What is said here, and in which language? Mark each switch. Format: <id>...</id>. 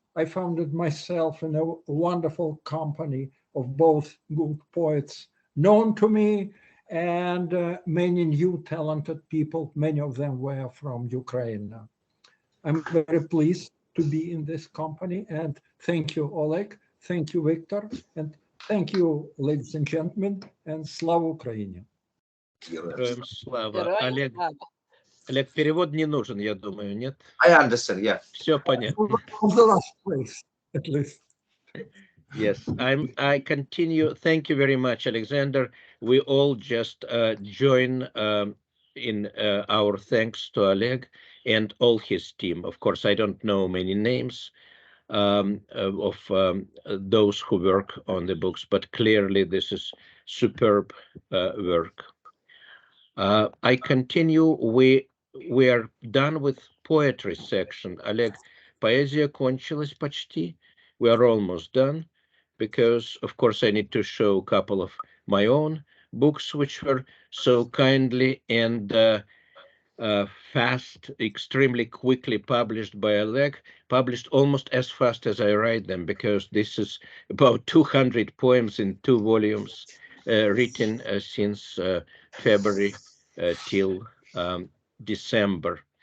<en>I found it myself in a wonderful company of both good poets known to me and many new talented people. Many of them were from Ukraine. I'm very pleased to be in this company, and thank you, Oleg. Thank you, Victor, and thank you, ladies and gentlemen, and Slava Ukraini.</en> <ru>Слава. Олег, перевод не нужен, я думаю, нет?</ru> <en>I understand, yeah.</en> <ru>Все понятно.</ru> <en>From the last place, at least. Yes, I continue. Thank you very much, Alexander. We all just join in our thanks to Oleg and all his team. Of course, I don't know many names of those who work on the books, but clearly this is superb work. I continue. We are done with poetry section.</en> <ru>Oleg, поэзия кончилась почти.</ru> <en>We are almost done because, of course, I need to show a couple of my own books, which were so kindly and fast, extremely quickly published by Oleg, published almost as fast as I write them, because this is about 200 poems in 2 volumes, written since February till December.</en>